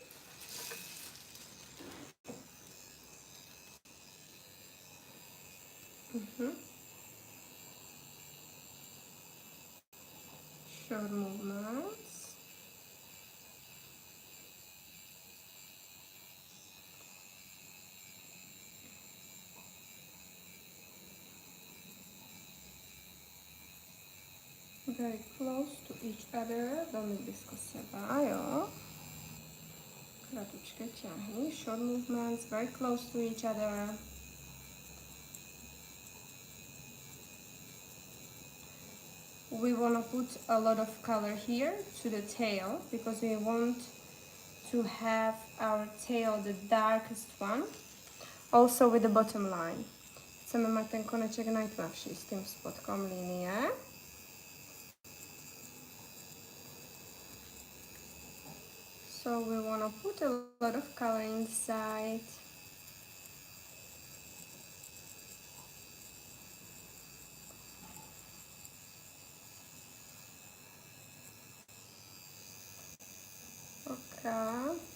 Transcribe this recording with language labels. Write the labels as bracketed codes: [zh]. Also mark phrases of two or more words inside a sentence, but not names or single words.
[en] Short movements. Very close to each other. [sk] Velmi blízko seba, jo. Kratučké ťahy. [en] Short movements, very close to each other. We want to put a lot of color here to the tail because we want to have our tail the darkest one. Also with the bottom line. [sk] Chceme mať ten koneček najtmavší s tým spodkom línie. [en] So we want to put a lot of color inside. Okay.